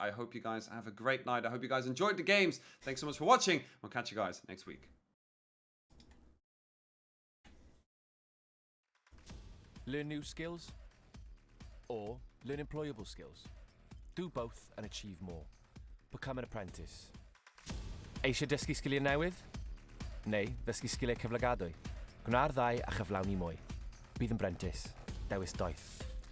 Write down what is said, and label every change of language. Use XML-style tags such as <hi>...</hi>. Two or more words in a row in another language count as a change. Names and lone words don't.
<en>I hope you guys have a great night. I hope you guys enjoyed the games. Thanks so much for watching. We'll catch you guys next week. Learn new skills or learn employable skills. Do both and achieve more. Become an apprentice.</en> <cy>Eisiau dysgu sgiliau newydd? Neu ddysgu sgiliau cyflogadwy? Gwna'r ddau a chyflawni mwy. Bydd yn brentis. Dewis doeth.</cy>